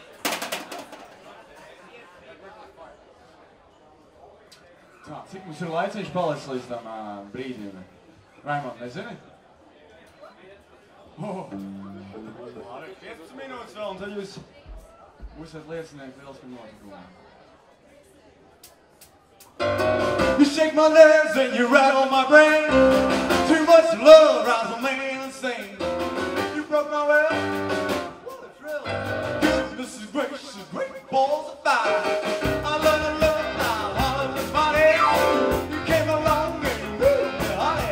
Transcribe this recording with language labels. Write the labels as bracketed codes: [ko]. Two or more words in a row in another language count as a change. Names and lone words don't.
[lv] Tā, cik mums ir laiciņš palicis līdz tam brīdim? Raimond, nezini? 15 minūtes vēl, un tad jūs būsiet liecinieki lieliskiem notikumiem. [en] You shake my legs and you rattle my brain. Too much love drives a man insane. You broke my will. What a thrill. This is great balls of fire. I love it, I love this body. You came along and moved me, honey.